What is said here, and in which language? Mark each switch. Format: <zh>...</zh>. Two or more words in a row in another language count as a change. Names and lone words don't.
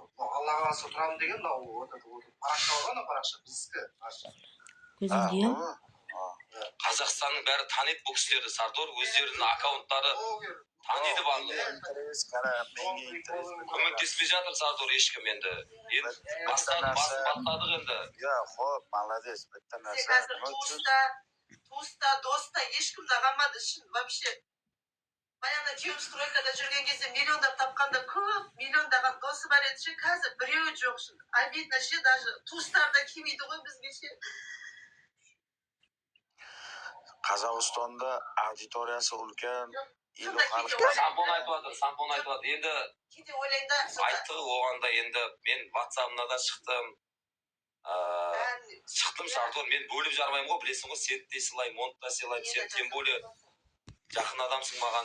<kk>Алла қаласа тұрамын деген, парақша бар ғой, парақша біздікі. Көзіңдей? Қазақстанның бәрі таниды бұл кісілерді, Сардор. Өздерінің аккаунттары таниды барлығы. Көмектеспей жатыр, Сардор, ешкім енді. Басын батладық енді.</kk> <uz>Xo'p, молодец, bitta narsa.</uz> <kk>Қазір туыста, доста ешкімді қалмады шын, вообще. Баяғыда күйеуім стройкада жүрген кезде миллиондап тапқанда көп, миллиондаған досы бар еді ше, қазір біреуі жоқ шын. Обидно ше, даже туыстарда келмейді ғой бізге ше.</kk> <uz>Qozog'istonda auditoriyasi ulkan,</uz> <kk>Сампон айтып жатыр. Енді Кейде ойлаймын да, айтты оған да енді мен WhatsApp-ына да шықтым. Сардор, мен бөліп жармаймын ғой, білесің ғой, сен де сыйлаймын, монт та сыйлаймын, сен</kk> <ru>тем более</ru> <kk>жақын адамсың маған.</kk>